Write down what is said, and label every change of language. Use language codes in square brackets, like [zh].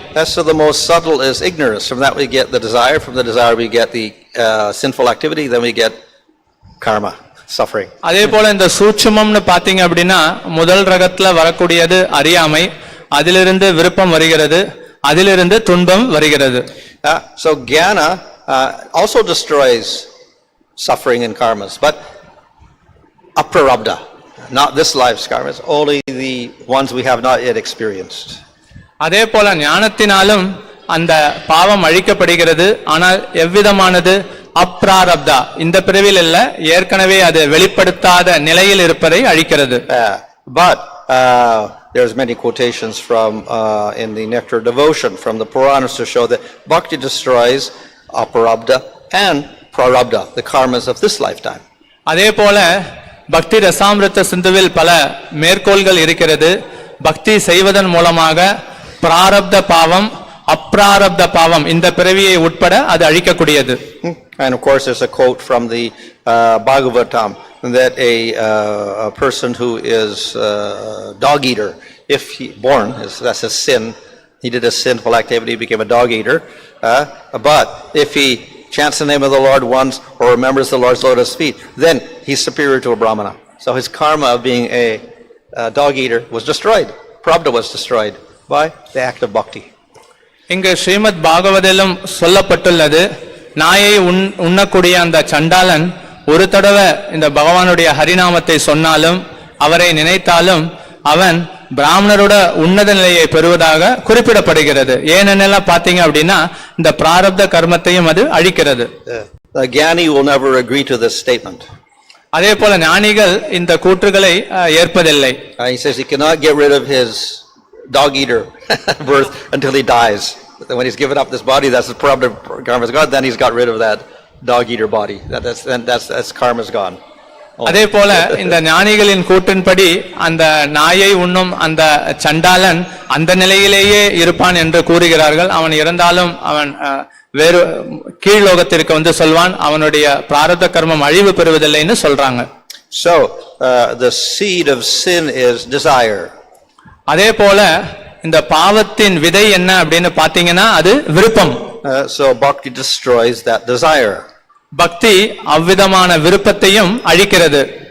[en] That's so the most subtle is ignorance. From that we get the desire, from the desire we get the sinful activity, then we get karma, suffering. [ta] அதே போல இந்த சூட்சுமம்னு பாத்தீங்க அப்படின்னா முதல் ரகத்துல வரக்கூடியது அறியாமை, அதிலிருந்து விருப்பம் வருகிறது, அதிலிருந்து துன்பம் வருகிறது. [en] So jnana also destroys suffering and karmas, but aprarabdha, not this life's karmas, only the ones we have not yet experienced. [ta] அதே போல ஞானத்தினாலும் அந்த பாவம் அழிக்கப்படுகிறது, ஆனால் எவ்விதமானது? அப்ராரப்தா, இந்த பிறவியில் இல்ல, ஏற்கனவே அது வெளிப்படுத்தாத நிலையில் இருப்பதை அழிக்கிறது. [en] But there's many quotations from in the Nectar Devotion from the Puranas to show that bhakti destroys aparabdha and prarabdha, the karmas of this lifetime. [ta] அதே போல பக்தி ரசாமிருத சிந்துவில் பல மேற்கோள்கள் இருக்கிறது. பக்தி செய்வதன் மூலமாக பிராரப்த பாவம் அப்ராரப்த பாவம் இந்த பிறவியை உட்பட அது அழிக்கக்கூடியது. [en] And of course there's a quote from the Bhagavatam that a person who is dog eater, if he born, that's a sin, he did a sinful activity, became a dog eater, but if he chants the name of the Lord once or remembers the Lord's lotus feet, then he's superior to a brahmana. So his karma of being a dog eater was destroyed. Prabdha was destroyed by the act of bhakti. [ta] இங்கு ஸ்ரீமத் பாகவதிலும் சொல்லப்பட்டுள்ளது, நாயை உண்ணக்கூடிய அந்த சண்டாளன் ஒரு தடவை இந்த பகவானுடைய ஹரிநாமத்தை சொன்னாலும் அவரை நினைத்தாலும் அவன் பிராமணரோட உன்னத நிலையை பெறுவதாக குறிப்பிடப்படுகிறது. ஏனென்னலாம் பாத்தீங்க அப்படின்னா இந்த பிராரப்த கர்மத்தையும் அது அழிக்கிறது. [en] The Gyani will never agree to this statement. [ta] அதே போல ஞானிகள் இந்த கூற்றுகளை ஏற்பதில்லை. [en] He says he cannot get rid of his dog eater birth until he dies. When he's given up this body, that's the prarabdha karma is gone. Then he's got rid of that dog eater body. That's karma's gone. [ta] அதே போல இந்த ஞானிகளின் கூற்றின்படி அந்த நாயை உண்ணும் அந்த சண்டாளன் அந்த நிலையிலேயே இருப்பான் என்று கூறுகிறார்கள். அவன் இறந்தாலும் அவன் வேறு கீழ்லோகத்திற்கு வந்து சொல்வான். அவனுடைய பிராரப்த கர்மம் அழிவு பெறுவதில்லைன்னு சொல்றாங்க. [en] So the seed of sin is desire. [ta] அதே போல இந்த பாவத்தின் விதை என்ன அப்படின்னு பாத்தீங்கன்னா அது விருப்பம். [en] So bhakti destroys that desire. [ta] பக்தி அவ்விதமான விருப்பத்தையும் அழிக்கிறது.